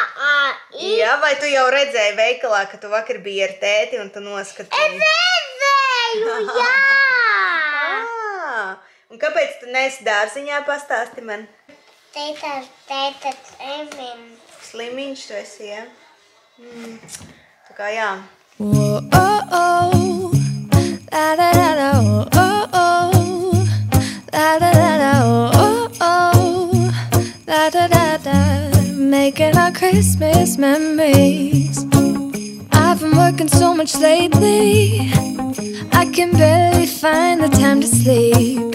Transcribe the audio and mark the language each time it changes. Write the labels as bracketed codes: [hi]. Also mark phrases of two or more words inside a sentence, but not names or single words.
[lv] Jā, vai tu jau redzēji veikalā, ka tu vakar biji ar tēti un tu noskatīji? Es redzēju, jā. Un kāpēc tu nesi dārziņā, pastāsti man? Tēta slimiņš. Slimiņš tu esi, jā? Tā kā jā. [en] Making our Christmas memories. I've been working so much lately, I can barely find the time to sleep.